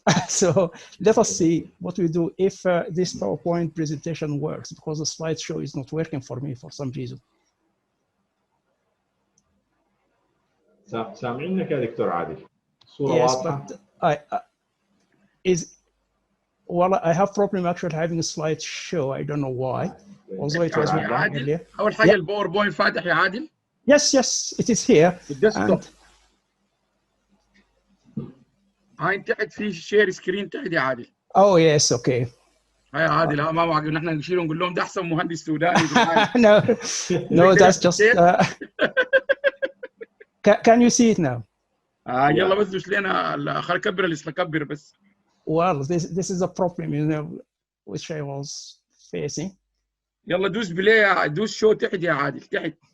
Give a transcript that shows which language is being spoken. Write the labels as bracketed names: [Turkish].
[English] So let us see what we do if this PowerPoint presentation works, because the slideshow is not working for me for some reason. [Arabic] سامعينك يا دكتور عادل. الصورة [English] yes, [Arabic] واضحة. [English] but I have problem actually having a slideshow. I don't know why. Although it was [Arabic] عادل. أول حاجة الباوربوينت فاتح يا عادل. [English] Yes, it is here. [Arabic] الديسكتوب. هاي تحت في شير سكرين تحت يا عادل. [English] Oh yes, okay. [Arabic] هاي عادل ما معقول نحن نشيلهم نقول لهم ده أحسن مهندس سوداني. [English] No, that's just. Can you see it now? [Arabic] يلا بس دوس لنا خلينا نكبر اللي كبر بس. [English] Well, this is a problem, you know, which I was facing. [Arabic] يلا دوس بلاي، دوس شو تحت يا عادل تحت.